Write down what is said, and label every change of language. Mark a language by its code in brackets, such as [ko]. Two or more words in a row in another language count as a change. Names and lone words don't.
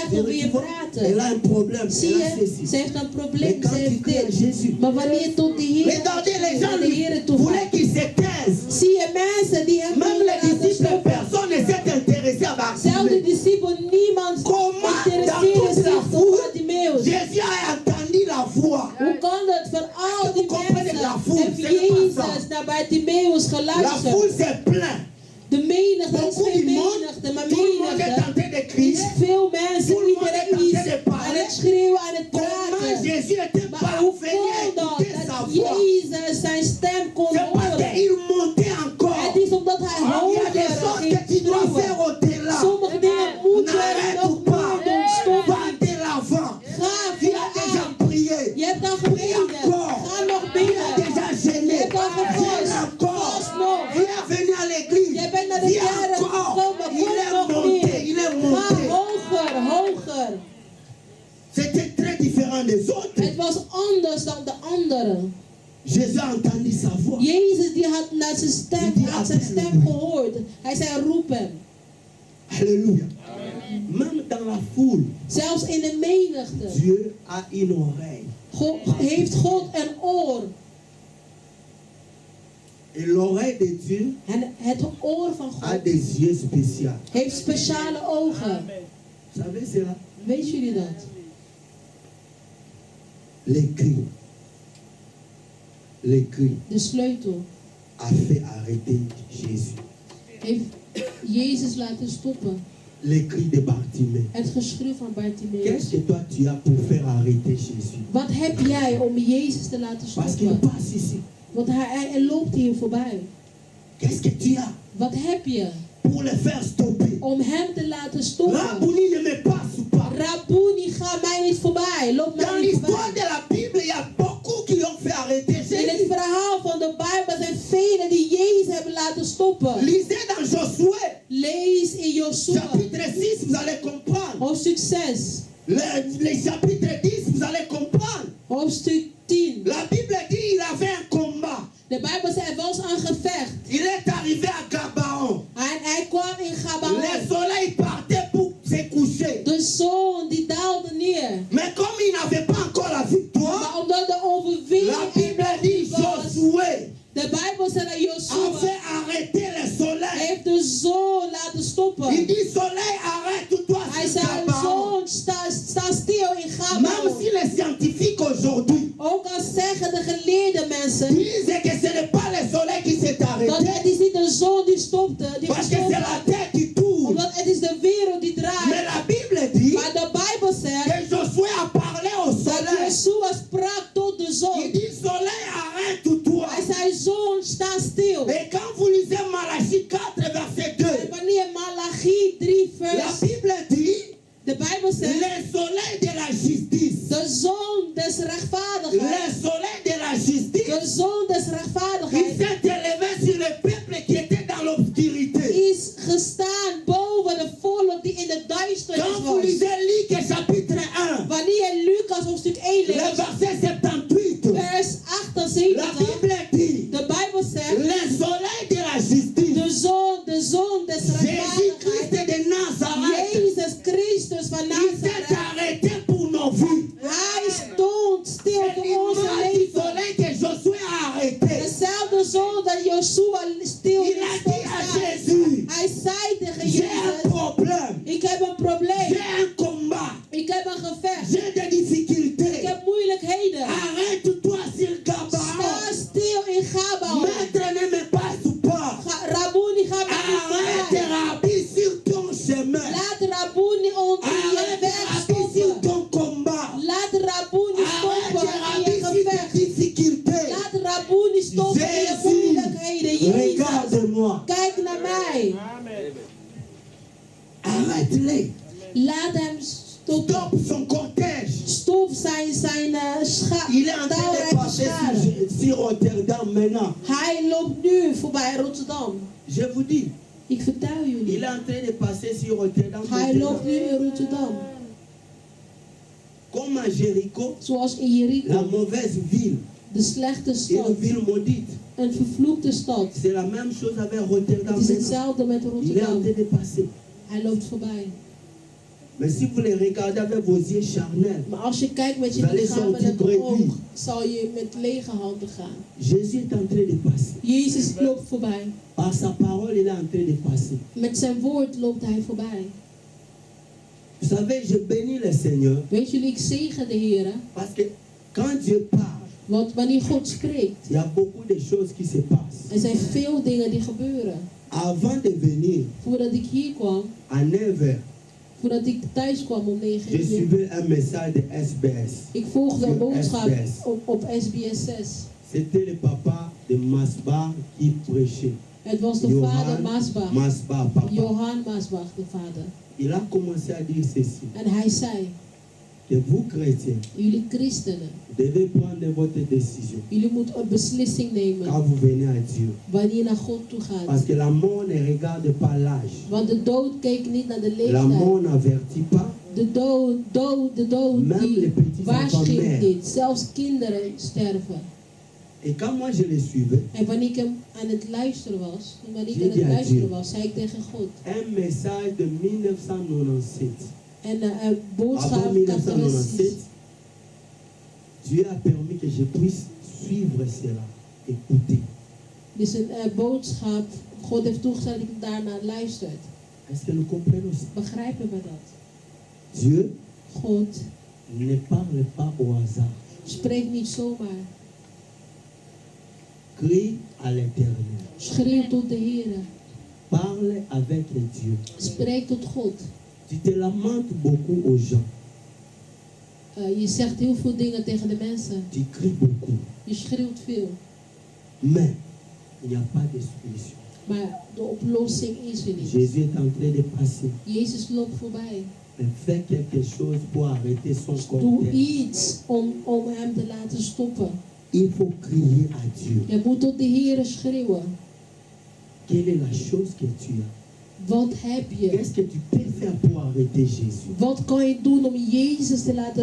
[fr] Tu [nl] over je [fr] vois, elle [nl] praten. [fr] a un problème, [nl] Zie [fr] elle a [nl] je, [fr] ceci. [nl] ze heeft een [fr] Mais [nl] probleem, [fr] quand [nl] ze [fr] tu [nl] heeft [fr] cries à [nl] dit. [fr] Jésus, [nl] Maar wanneer je tot de Heer [fr] regardez les gens, [nl] naar de Heer toe [fr] voulaient [nl] gaat, [fr] qu'ils se taisent. [nl] zie je mensen die hem [fr] Même [nl] willen [fr] les [nl] laten [fr] disciples, [nl] stoppen. [fr] personne ne s'est intéressé à [nl] Zelfde [fr] Bartimée. [nl] discipel, niemand [fr] Comment dans [nl] interesseerde [fr] toute la [nl] zich voor [fr] foule, [nl] Bartimaeus. [fr] Jésus a entendu la voix. [nl] Hoe kan het van al die [fr] Vous comprenez, [nl] mensen [fr] la foule, [nl] heeft [fr] c'est pas ça. [nl] Jezus naar Bartimaeus [fr] La [nl] geluisterd? [fr] foule s'est plainte. [nl] De menigte, er is [fr] Beaucoup [nl] veel [fr] du monde, [nl] menigte, maar [fr] tout le monde est en [nl] menigte [fr] train de [nl] is [fr] crier. [nl] veel mensen, [fr] Tout le monde est en [nl] iedereen is [fr] train de parler. [nl] aan het schreeuwen, aan het [fr] Comment [nl] praten. [fr] Jésus était [nl] Maar hoe [fr] parvenu à [nl] kon dat, [fr] écouter sa [nl] dat [fr] voix? [nl] Jezus zijn stem kon [fr] C'est parce [nl] horen? [fr] qu'il montait encore. [nl] Het is omdat hij [fr] Il y a [nl] hoger [fr] des choses [nl] ging [fr] que tu dois [nl] schreeuwen. [fr] faire au-delà. [nl] Sommige dingen moeten we [fr] N'arrête [nl] nog [fr] pas. [nl] meer doen, stop [fr] Va [nl] niet. [fr] de l'avant. [nl] Ga [fr] Tu as déjà [nl] vooruit. [fr] prié. [nl] Je hebt al [fr] Prie [nl] gebeden. [fr] encore. [nl] Ga nog [fr] Tu as [nl] bidden. [fr] déjà [nl] Je [fr] gêné. [nl] hebt al [fr] Viens [nl] gevost. [fr] encore. [nl] Vast nog. [fr] Viens venir à l'église. [nl] Je bent naar de [fr] Viens [nl] kerk [fr] encore. [nl] gekomen. [fr] Il [nl] Kom [fr] est [nl] nog [fr] monté. [nl] meer. [fr] Il est [nl] Ga [fr] monté. [nl] hoger, hoger. [fr] C'était très différent des autres. [nl] Het was anders dan de anderen. [fr] Jésus a entendu sa voix. [nl] Jezus die had naar zijn stem, had zijn stem gehoord. Hij zei roep hem. [fr] Alléluia. Même dans la foule, [nl] Zelfs in de menigte [fr] Dieu a une oreille. [nl] heeft God een oor. [fr] Et l'oreille de Dieu [nl] En het oor van [fr] a [nl] God [fr] des yeux spéciaux. [nl] heeft speciale ogen. [fr] Vous savez cela? [nl] Weet jullie dat? [fr] L'écrit [nl] De sleutel [fr] a fait arrêter Jésus. [nl] heeft Jezus laten stoppen. [fr] L'écrit de Bartimée. [nl] Het geschreeuw van Bartimaeus. [fr] Qu'est-ce que toi tu as pour faire arrêter Jésus? [nl] Wat heb jij om Jezus te laten [fr] Parce qu'il [nl] stoppen? [fr] passe ici. [nl] Want hij loopt hier voorbij. [fr] Qu'est-ce que tu as [nl] Wat heb je [fr] pour le faire stopper? [nl] om hem te laten stoppen? [fr] Rabouni ne me passe pas. [nl] Rabouni, ga mij niet voorbij. Loop [fr] Dans [nl] mij niet [fr] l'histoire [nl] voorbij. [fr] de la Bible, il y a beaucoup qui ont fait arrêter [nl] In het [fr] Jésus. [nl] verhaal van de Bijbel zijn velen die Jezus hebben laten stoppen. [fr] Lisez dans Josué, [nl] Lees in Joshua, [fr] chapitre 6, vous allez comprendre. [nl] hoofdstuk 6, [fr] Le chapitre 10, vous allez comprendre. [nl] hoofdstuk 10. [fr] La Bible dit qu'il avait un combat. [nl] De Bijbel zegt, er was een gevecht. [fr] Il est arrivé à Gabaon. [nl] En hij kwam in Gabaon. [fr] Le soleil partait pour se coucher. [nl] De zon die daalde neer. [fr] Mais comme il n'avait pas encore la victoire, [nl] Maar omdat de [fr] la [nl] overwinning [fr] Bible [nl] er [fr] dit [nl] nog niet was, [fr] Josué [nl] de Bijbel zegt dat [fr] a [nl] Joshua [fr] fait arrêter le soleil. [nl] heeft de zon laten [fr] Il [nl] stoppen. [fr] dit soleil, arrête-toi [nl] Hij [fr] sur [nl] zei, [fr] Gabaon. [nl] zon, sta stil in [fr] Même [nl] Gabaon. [fr] si les scientifiques aujourd'hui [nl] Ook al zeggen de geleerde mensen [fr] disent que ce n'est pas le soleil qui s'est [nl] dat [fr] arrêté, [nl] het is niet de zon die stopte, die [fr] parce que c'est [nl] gestopt [fr] la [nl] had. [fr] terre qui tourne. [nl] Omdat het is de wereld die [fr] Mais [nl] draait. [fr] la Bible dit [nl] Maar de Bijbel zegt [fr] que Josué a parlé au [nl] dat [fr] soleil. [nl] Yeshua sprak tot de [fr] Il [nl] zon. [fr] dit soleil, arrête-toi. [nl] Hij zei, zon, sta stil. [fr] Et quand vous lisez Malachie 4, verset 2, [nl] En wanneer Malachi 3 [fr] la [nl] vers, [fr] Bible dit [nl] de Bijbel zegt, [fr] le soleil de la justice. [nl] de zon des [fr] Le [nl] rechtvaardigheid, [fr] soleil de la justice. [nl] de zon des [fr] Il [nl] rechtvaardigheid [fr] s'est élevé sur le peuple qui était dans l'obscurité. [nl] is gestaan boven de volk die in de duisternis [fr] Quand vous [nl] was. [fr] lisez Luc chapitre 1, [nl] Wanneer je Lucas hoofdstuk 1 [fr] le [nl] leest, [fr] verset 78, [nl] vers [fr] la [nl] 78, [fr] Bible dit [nl] de Bijbel zegt, [fr] le soleil de la justice. [nl] de zon des [fr] Jésus-Christ [nl] rechtvaardigheid, [fr] de Nazareth, [nl] Jezus Christus van [fr] il s'est [nl] Nazareth, [fr] arrêté pour nos vies. [nl] hij stond stil [fr] C'est [nl] voor onze [fr] l'image du [nl] leven. [fr] soleil que Josué a arrêté. [nl] Dezelfde zon dat Joshua stil [fr] Il a [nl] liet [fr] dit à [nl] staan. [fr] Jésus, [nl] Hij zei tegen [fr] j'ai un [nl] Jezus, [fr] problème, [nl] ik heb een probleem, [fr] j'ai un combat, [nl] ik heb een gevecht, [fr] j'ai des [nl] ik [fr] difficultés. [nl] heb moeilijkheden. [fr] Arrête-toi sur [nl] Sta [fr] Gabaon. [nl] stil in Gabaon. [fr] Maître ne me passe pas. [nl] Rabouni, ga maar niet [fr] Arrête [nl] voorbij. [fr] Rabbi sur ton chemin. [nl] Laat Rabouni onder je [fr] Arrête [nl] weg [fr] Rabbi sur [nl] stoppen. [fr] ton combat. [nl] Laat Rabouni [fr] Arrête [nl] stoppen in [fr] Rabbi [nl] je [fr] sur tes [nl] gevecht. [fr] difficultés. [nl] Laat Rabouni stoppen in je [fr] Jésus, [nl] moeilijkheden. Jezus, [fr] regarde-moi. [nl] kijk naar mij. [fr] Arrête-les. [nl] Laat hem stoppen. [fr] Stop son cortège. [nl] Stop zijn [fr] Il est en train de [nl] talrijke [fr] passer [nl] scharen. [fr] sur Rotterdam maintenant. [nl] Hij loopt nu voorbij Rotterdam. [fr] Je vous dis, [nl] Ik vertel [fr] il [nl] jullie. [fr] est en train de passer sur Rotterdam. [nl] Hij loopt nu in Rotterdam. [fr] Comme à Jéricho, [nl] Zoals in [fr] la [nl] Jericho, [fr] mauvaise ville, [nl] de slechte [fr] une [nl] stad. [fr] ville maudite. [nl] Een vervloekte stad. [fr] C'est la même chose avec Rotterdam [nl] Het is [fr] maintenant. [nl] hetzelfde met [fr] Il est en [nl] Rotterdam. [fr] train de passer. [nl] Hij loopt voorbij. [fr] Mais si vous les regardez avec vos yeux charnels, [nl] Maar als je kijkt met je Zal ik lichamelijke [fr] sortir [nl] oog, [fr] prédire. [nl] zal je met lege handen gaan. [fr] Jésus est en train de passer. [nl] Jezus loopt voorbij. [fr] Par sa parole, il est en train de passer. [nl] Met zijn woord loopt hij voorbij. [fr] Vous savez, je bénis le Seigneur [nl] Weet jullie, ik zegen de Heer. [fr] parce que quand Dieu parle, [nl] Want wanneer God spreekt, [fr] il y a beaucoup de choses qui se passent. [nl] er zijn veel dingen die gebeuren. [fr] Avant de venir [nl] Voordat ik hier kwam, [fr] à 9h, [nl] voordat ik thuis kwam om 9 [fr] je [nl] uur, [fr] suivais un message de SBS. [nl] ik volgde een [fr] Sur [nl] boodschap [fr] SBS. [nl] op SBS 6. [fr] C'était le papa de Masbar qui prêchait. [nl] Het was de vader Masbach. [fr] Masbar, papa. [nl] Johan Masbach, de vader. [fr] Il a commencé à dire ceci. [nl] En hij zei, [fr] Que vous, chrétiens, [nl] jullie christenen, [fr] devez prendre votre décision [nl] jullie moeten een beslissing nemen [fr] quand vous venez à Dieu. [nl] wanneer je naar God toe [fr] Parce [nl] gaat. [fr] que la mort ne regarde pas l'âge. [nl] Want de dood keek niet naar de [fr] La [nl] leeftijd. [fr] mort n'avertit pas. [nl] De dood [fr] Même les [nl] die [fr] petits [nl] waarschuwt [fr] enfants [nl] niet. Zelfs kinderen sterven. [fr] Et quand moi je le suivais, [nl] En wanneer ik hem aan het luisteren was, zei ik tegen God. [fr] un message de 1997. [nl] En een boodschap [fr] Avant [nl] karakteristisch. [fr] 1997, Dieu a permis que je puisse suivre cela, écouter. [nl] Dit is een boodschap. God heeft toegestaan dat ik daarnaar luistert. [fr] Est-ce que nous comprenons ça? [nl] Begrijpen we dat? [fr] Dieu [nl] God [fr] ne parle pas au hasard. [nl] spreekt niet zomaar. [fr] Crie à l'Éternel. [nl] Schreeuw tot de Heer. [fr] Parle avec Dieu. [nl] Spreek tot God. [fr] Tu te lamentes beaucoup aux gens. [nl] Je zegt heel veel dingen tegen de mensen. [fr] Tu cries beaucoup. [nl] Je schreeuwt veel. [fr] Mais il n'y a pas de solution. [nl] Maar de oplossing is er niet. [fr] Jésus est en train de passer. [nl] Jezus loopt voorbij. [fr] Mais fais quelque chose pour arrêter son [nl] Doe [fr] cortège. [nl] iets om hem te laten stoppen. [fr] Il faut crier à Dieu. [nl] Je moet tot de Heer schreeuwen. [fr] Quelle est la chose que tu as? [nl] Wat heb je? [fr] Qu'est-ce que tu peux faire pour arrêter Jésus? [nl] Wat kan je doen om Jezus te laten